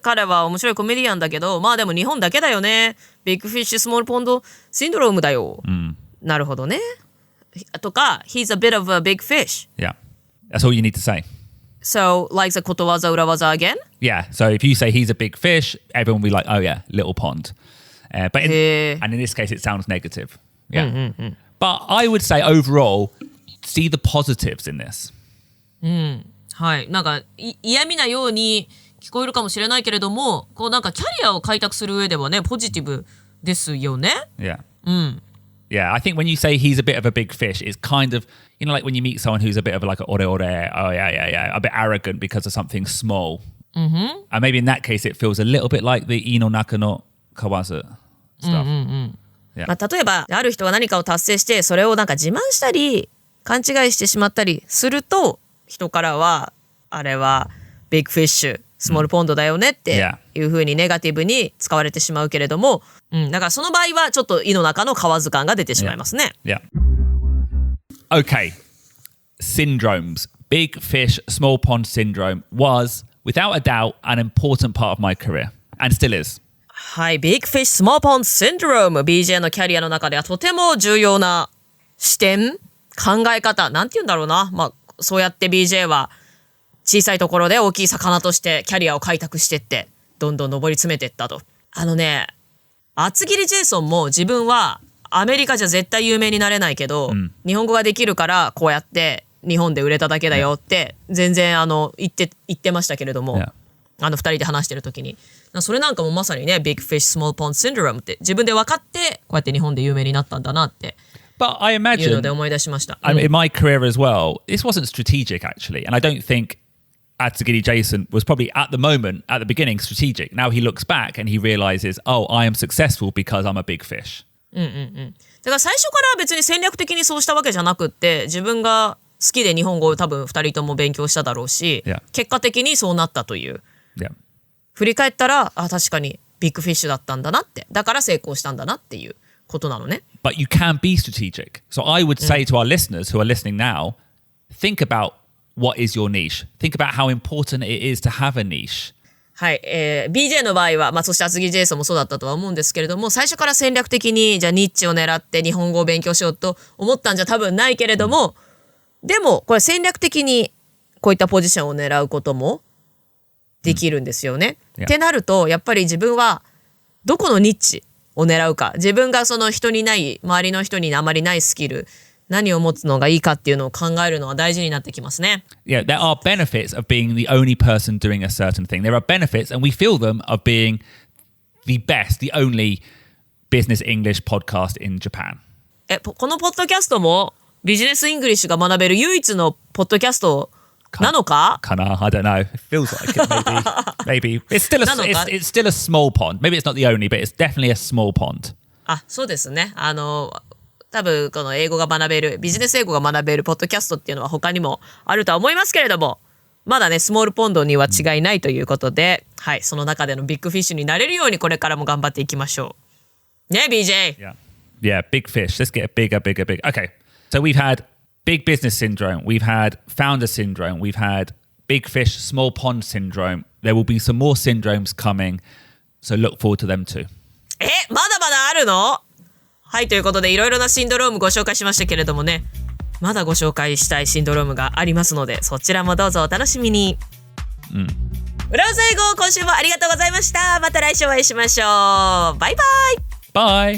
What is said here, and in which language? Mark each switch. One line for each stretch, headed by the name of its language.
Japanese: 彼は面白いコメディアンだけど、でも日本だけだよね。ビッグフィッシュスモールポンドシンドロームだよ。なるほどね。とか、
English: he's a bit of a big fish. Yeah. That's all you need to say. So, like the ことわざ裏技 again? Yeah. So if you say he's a big fish, everyone will be like, oh yeah, little pond. And in this case, it sounds negative. Yeah. But I would say overall, see the positives in this.
Japanese: はい。なんか嫌味なように聞こえるかもしれないけれども、こうなんかキャリアを開拓する上ではね、ポジティブですよね。
English: Yeah.
Japanese: うん。
English: Yeah, I think when you say he's a bit of a big fish, it's kind of, you know, like when you meet someone who's a bit of like a ore, oh yeah, a bit arrogant because of something small. And maybe in that case, it feels a little bit like the
Japanese: ino naka no kawazu
English: stuff. Yeah.
Japanese: まあ、例えばある人が何かを達成してそれをなんか自慢したり勘違いしてしまったりすると人からはあれはビッグフィッシュスモールポンドだよねっていう風にネガティブに使われてしまうけれども、だからその場合はちょっと胃の中の蛙感が出てしまいますね。
English: Yeah. Okay. Syndromes. Big fish, small pond syndrome was, without a doubt, an important part of my career. And still is.
Japanese: はい、Big Fish Small Pond Syndrome BJ のキャリアの中ではとても重要な視点考え方なんて言うんだろうな、まあそうやって BJ は小さいところで大きい魚としてキャリアを開拓してってどんどん上り詰めていったと。厚切りジェイソンも自分はアメリカじゃ絶対有名になれないけど、日本語ができるからこうやって日本で売れただけだよって全然言ってましたけれども、2人で話してる時にそれなんかもまさにね Big Fish Small Pond Syndrome って自分で分かってこうやって日本で有名になったんだなっていうので思い出しました。
English: In my career as well, this wasn't strategic actually, and I don't think Atsugiri Jason was probably at the moment, at the beginning, strategic. Now he looks back and he realizes, oh, I am successful because I'm a big fish.
Japanese: だから最初から別に戦略的にそうしたわけじゃなくって自分が好きで日本語を多分2人とも勉強しただろうし、結果的にそうなったという。振り返ったら確かにビッグフィッシュだったんだなってだから成功したんだなっていうことなのね。
English: But you can be strategic. So I would say to our listeners who are listening now, think about what is your niche. Think about how important it is to have a niche.
Japanese: はい、BJ の場合は、そして厚木ジェイソンもそうだったとは思うんですけれども、最初から戦略的にじゃあニッチを狙って日本語を勉強しようと思ったんじゃ多分ないけれども、でもこれ戦略的にこういったポジションを狙うこともできるんですよね。ってなるとやっぱり自分はどこのニッチを狙うか、自分がその人にない周りの人にあまりないスキル何を持つのがいいかっていうのを考えるのは大事になってきますね。
English: Yeah, there are benefits of being the only person doing a certain thing. There are benefits, and we feel them, of being the best, the only business English podcast in Japan.
Japanese: このポッドキャストもビジネスイングリッシュが学べる唯一のポッドキャストなのか？
English: I don't know. It feels like it, maybe. It's still a small pond. Maybe it's not the only, but it's definitely a small pond.
Japanese: そうですね。多分この英語が学べるビジネス英語が学べるポッドキャストっていうのは他にもあるとは思いますけれども、まだねスモールポンドには違いないということで、はい、その中でのビッグフィッシュになれるようにこれからも頑張っていきましょうね。 BJ
English: Yeah, big fish. Let's get bigger. Okay, so we've had big business syndrome, we've had founder syndrome, we've had big fish small pond syndrome. There will be some more syndromes coming, so look forward to them too.
Japanese: まだまだあるの？はい、ということでいろいろなシンドロームご紹介しましたけれどもね、まだご紹介したいシンドロームがありますのでそちらもどうぞお楽しみに。裏技英語今週もありがとうございました。また来週お会いしましょう。バイバイ。